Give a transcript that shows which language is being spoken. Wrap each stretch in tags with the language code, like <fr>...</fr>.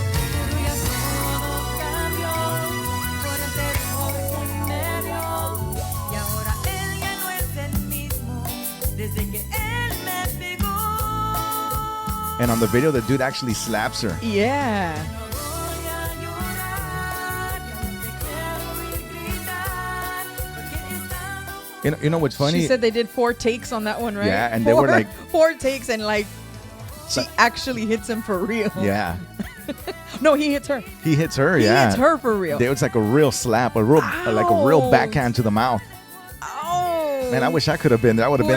<es>Pero ya todo cambió por el terror que me dio. Y ahora él ya no es el mismo desde que él me pegó.</es> <en>And on the video, the dude actually slaps her. Yeah.</en> <es>No voy a llorar, ya no te quiero oír gritar, porque he estado</es> <en>You know what's funny? She said they did 4 takes on that one, right? Yeah, and they were like- 4 takes, and she actually hits him for real. Yeah. No, he hits her. He hits her, He yeah. hits her for real. It was like a real slap, a real Ouch. backhand to the mouth. Oh. Man, I wish I could have been there. I would have been</en>